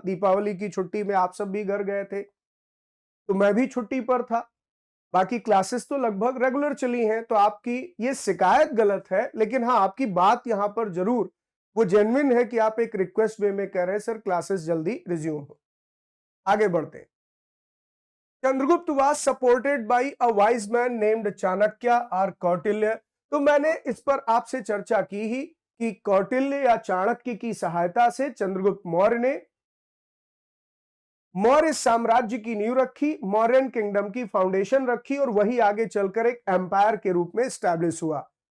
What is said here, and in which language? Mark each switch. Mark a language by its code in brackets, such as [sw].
[hi] दीपावली की छुट्टी में आप सब भी घर गए थे, तो मैं भी छुट्टी पर था। बाकी क्लासेस तो लगभग रेगुलर चली हैं। तो आपकी ये शिकायत गलत है, लेकिन हाँ, आपकी बात यहां पर जरूर वो जेन्युइन है कि आप एक रिक्वेस्ट वे में कह रहे हैं सर क्लासेस जल्दी रिज्यूम हो। आगे बढ़ते हैं। [en] Chandragupta was supported by a wise man named Chanakya [hi] और [en] Kautilya. [hi] तो मैंने इस पर आपसे चर्चा की ही कि कौटिल्य या चाणक्य की सहायता से चंद्रगुप्त मौर्य ने मौर्य साम्राज्य की नींव रखी, मौर्यन किंगडम की फाउंडेशन रखी, और वही आगे चलकर एक एम्पायर के रूप में स्टैब्लिश हुआ।